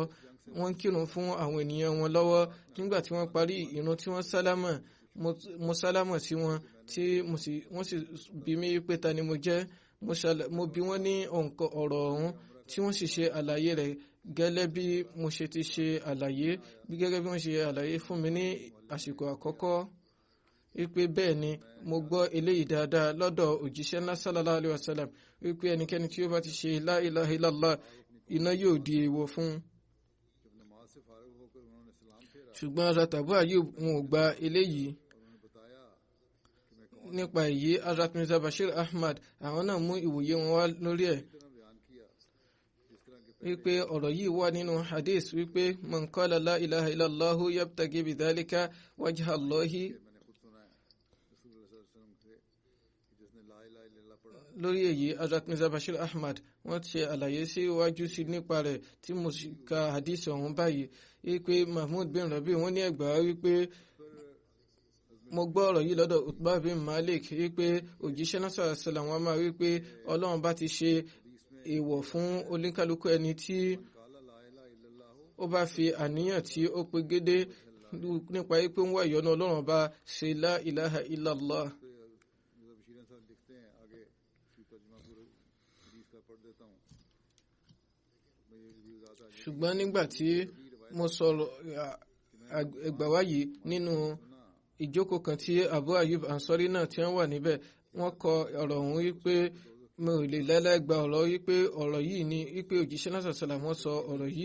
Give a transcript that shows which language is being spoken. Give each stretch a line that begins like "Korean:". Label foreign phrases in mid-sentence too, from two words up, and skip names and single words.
Yoruba: Wọ́n kírun fún àwọn ènìyàn wọn lọ́wọ́. Nígbà tí wọ́n parí ìrun tí wọ́n sálámà, mo sálámà sí wọn tí wọ́n sì bi mí pé ta ni mo jẹ́. Mo bi wọ́n ní ọ̀rọ̀ ọ̀hún tí wọ́n sì ṣe àlàyé rẹ̀ gẹ́lẹ́ bí mo ṣe ti ṣe àlàyé, gẹ́gẹ́ bí wọ́n ṣe àlàyé fún mi ní àsìkò àkọ́kọ́. Wípé bẹ́ẹ̀ ni mo gbọ́ eléyìí dáadáa lọ́dọ̀ òjíṣẹ́ ńlá
Arabic: صلى الله عليه وسلم
Yoruba: wípé ẹnikẹ́ni tí ó bá ti ṣe
Arabic: لا إله إلا الله
Yoruba: iná yóò di èèwọ̀ fún. Ṣùgbọ́n Hazrat Abu Ayyub wọn ò gba eléyìí. Nípa èyí Hazrat Mirza Bashir Ahmad àwọn náà mú ìwòye wọn wá lórí ẹ̀ wípé ọ̀rọ̀ yìí wà nínú hadith wípé
Arabic: من قال لا إله إلا الله يبتغي بذلك وجه الله.
Yoruba: Lórí èyí Hazrat Mirza Bashir Ahmad wọ́n ṣe àlàyé síwájú sí nípa rẹ̀ tí mo sì ka hadith ọ̀hún báyìí wípé Mahmud bin Rabi wọ́n ní ẹgbàá wípé mo gbọ́ ọ̀rọ̀ yìí lọ́dọ̀ Utbah bin Malik wípé òjíṣẹ́ náà
Arabic: صلى الله عليه وسلم
Yoruba: wọ́n máa wípé Ọlọ́run bá ti ṣe èèwọ̀ fún oníkálukú ẹni tí ó bá fi àníyàn tí ó pegedé nípa pé ń wá ìyọ́nú Ọlọ́run ọba ṣe
Arabic: لا إله إلا الله.
Yoruba: ṣùgbọ́n nígbà tí mo sọ̀rọ̀ ẹgbàá yìí nínú ìjókòó kan tí Abu Ayyub Ansari náà tí wọ́n wà níbẹ̀, wọ́n kọ ọ̀rọ̀ ọ̀hún wípé mo ò lè lẹ́lẹ́gba ọ̀rọ̀ wípé ọ̀rọ̀ yìí ni wípé òjíṣẹ́ náà sàṣàlà wọ́n sọ ọ̀rọ̀ yìí.